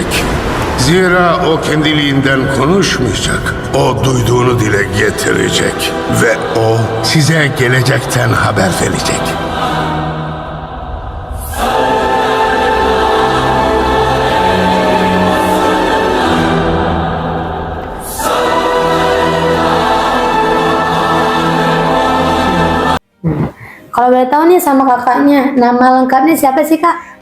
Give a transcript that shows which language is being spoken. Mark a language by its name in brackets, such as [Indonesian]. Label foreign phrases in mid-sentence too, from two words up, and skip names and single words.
[Turkish] Zira o kendiliğinden konuşmayacak. O duyduğunu dile getirecek. Ve o size gelecekten haber verecek. [Indonesian] Kalau boleh tahu nih sama kakaknya, nama lengkapnya siapa sih kak?